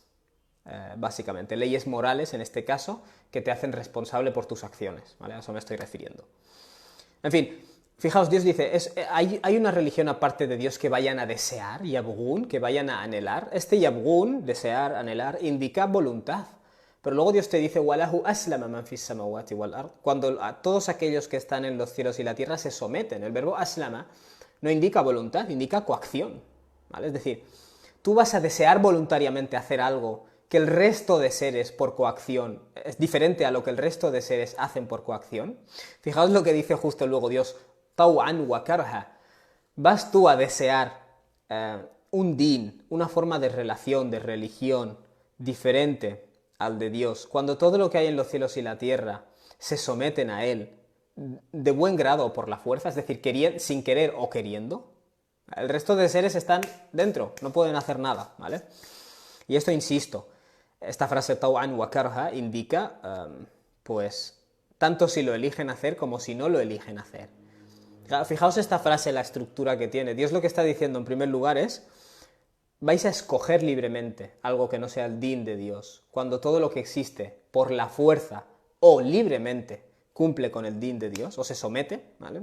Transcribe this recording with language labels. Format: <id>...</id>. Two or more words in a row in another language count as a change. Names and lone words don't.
<es>Básicamente, leyes morales, en este caso, que te hacen responsable por tus acciones, ¿vale? A eso me estoy refiriendo. En fin, fijaos, Dios dice, hay una religión aparte de Dios que vayan a desear, yabghun, que vayan a anhelar. Este yabghun, desear, anhelar, indica voluntad. Pero luego Dios te dice,</es> <ar>وله أسلم من في السماوات والأرض,</ar> <es>cuando a todos aquellos que están en los cielos y la tierra se someten. El verbo aslama no indica voluntad, indica coacción, ¿vale? Es decir, tú vas a desear voluntariamente hacer algo que el resto de seres por coacción es diferente a lo que el resto de seres hacen por coacción. Fijaos lo que dice justo luego Dios,</es> <ar>طوعا وكرها.</ar> <es>Vas tú a desear un din, una forma de relación, de religión diferente al de Dios, cuando todo lo que hay en los cielos y la tierra se someten a Él de buen grado o por la fuerza, es decir, sin querer o queriendo. El resto de seres están dentro, no pueden hacer nada, ¿vale? Y esto, insisto, esta frase</es> <ar>طوعا وكرها</ar> <es>indica, pues, tanto si lo eligen hacer como si no lo eligen hacer. Fijaos esta frase, la estructura que tiene. Dios lo que está diciendo en primer lugar es: vais a escoger libremente algo que no sea el din de Dios, cuando todo lo que existe por la fuerza o libremente cumple con el din de Dios o se somete, ¿vale?</es>